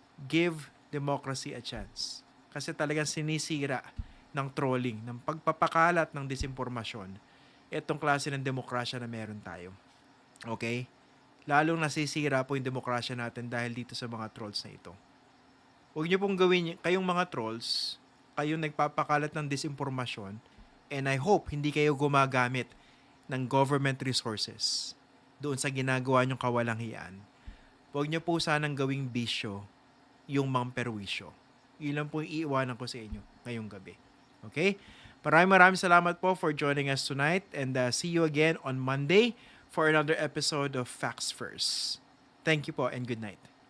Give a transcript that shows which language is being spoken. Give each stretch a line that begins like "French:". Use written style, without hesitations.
English: Give democracy a chance.
Filipino: Kasi talagang sinisira ng trolling, ng pagpapakalat ng disinformasyon, itong klase ng demokrasya na meron tayo. Okay? Lalong nasisira po yung demokrasya natin dahil dito sa mga trolls na ito. Huwag niyo pong gawin, kayong mga trolls, kayong nagpapakalat ng disinformasyon,
English: and I hope
Filipino: hindi kayo gumagamit ng government resources doon sa ginagawa niyong kawalanghiyaan. Huwag niyo po sanang gawing bisyo yung mamperwisyo. Yun lang po yung iiwanan ko sa inyo ngayong gabi. Okay? Maraming salamat po
English: for joining us tonight, and see you again on Monday for another episode of Facts First. Thank you po and good night.